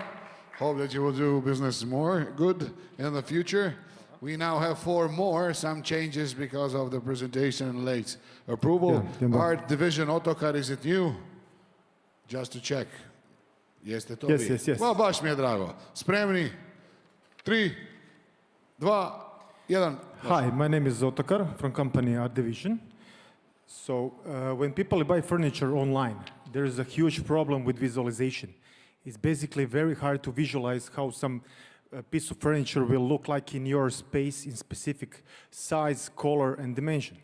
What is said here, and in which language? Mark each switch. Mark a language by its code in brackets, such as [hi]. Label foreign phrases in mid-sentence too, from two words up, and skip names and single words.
[en] Hope that you will do business more good in the future. We now have 4 more, some changes because of the presentation and late approval. Art Division Otokar, is it new? Just to check. [hr] Jeste to vi? [en] Yes. Well, [hr] baš mi je drago. Spremni? 3, 2, 1. [en] Hi, my name is Otokar from company Art Division. So when people buy furniture online, there is a huge problem with visualization. It's basically very hard to visualize how some piece of furniture will look like in your space in specific size, color, and dimension.